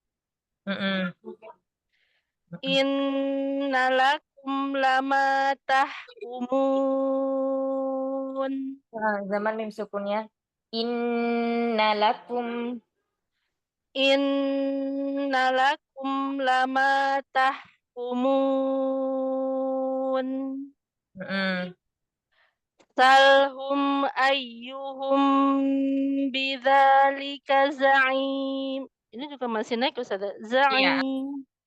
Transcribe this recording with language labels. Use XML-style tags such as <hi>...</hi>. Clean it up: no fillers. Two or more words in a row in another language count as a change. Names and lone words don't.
<ar>إن لكم لما تحكمون.</ar> <id>Zaman mim sukunnya.</id> <ar>إن لكم. إن لكم لما تحكمون. سلهم أيهم بذلك زعيم.</ar> <id>Ini juga masih naik Ustaz. Iya. Za'im.</id>